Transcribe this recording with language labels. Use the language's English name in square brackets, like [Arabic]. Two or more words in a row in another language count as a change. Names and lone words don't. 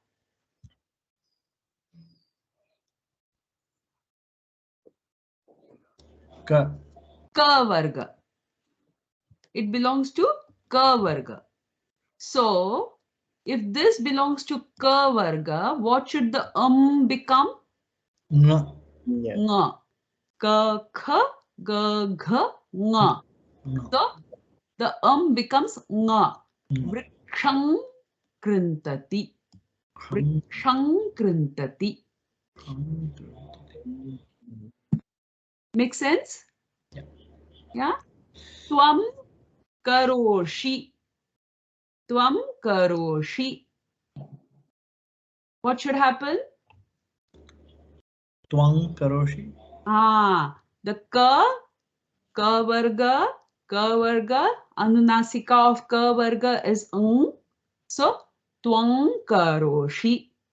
[Sanskrit] Ka. Ka varga. [English] It belongs to [Sanskrit] ka varga. [English] So, if this belongs to [Sanskrit] ka varga, [English] what should the become? [Sanskrit] Nga. [English] Yeah. [Sanskrit] Nga. Ka, kha, ga, gha, nga. [English] No. So, the becomes nga. [Sanskrit] Vrikshang krintati. Vrikshang krintati. [English] Make sense? Yeah. Yeah? [Sanskrit] Tvam karoshi. Tvam karoshi. [English] What should happen? [Sanskrit] Twang karoshi. [English] The [Sanskrit] ka varga, [English] anunasika of [Sanskrit] ka varga [English] is So, [Sanskrit] twang karoshi.